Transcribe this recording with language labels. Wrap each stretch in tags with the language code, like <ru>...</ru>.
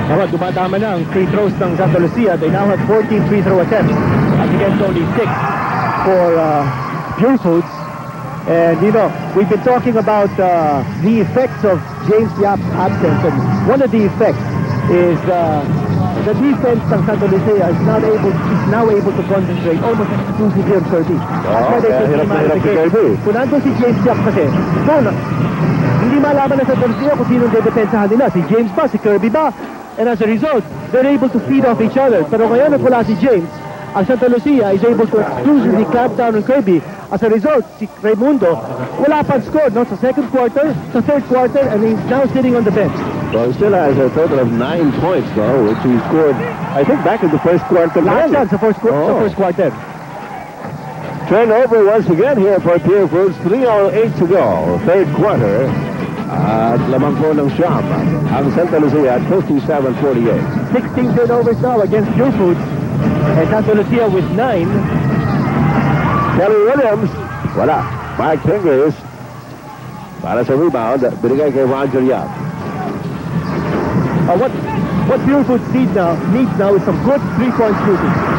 <tl>Dumadama na ang free throws ng Santa Lucia.</tl> <en>They now have 14 free throw attempts against only 6 for Pure Foods. And, you know, we've been talking about the effects of James Yap's absence. And one of the effects is the defense ng Santa Lucia is now able to concentrate almost exclusively on Kirby. That's why they can come out of the game.</en> <tl>Kung nandun si James Yap kasi, hindi malaman na Santa Lucia kung sinong dedepensahan nila. Si James ba? Si Kirby ba?</tl> <en>And as a result, they're able to feed off each other.</en> <tl>Pero ngayon na wala si James, ang</tl> <en>Santa Lucia is able to exclusively clamp down on Kirby. As a result,</en> <tl>si Raimundo wala pang score, no?</tl> <en>Sa second quarter, sa third quarter, and he's now sitting on the bench. So he still has a total of 9 points, though, which he scored, I think, back in the first quarter. Last chance, the first quarter. Turnover once again here for Pure Foods. 3:08 to go. Third quarter.</en> <tl>At lamang po ng Siyam ang Santa Lucia at 57-48.</tl> <en>16 turnovers now against Pure Foods. And Santa Lucia with 9.</en> <tl>Kelly Williams, wala. Mark Fingers, para sa rebound, binigay kay Roger Yap.</tl> <en>What Pure Foods needs now is some good three-point shooting.</en>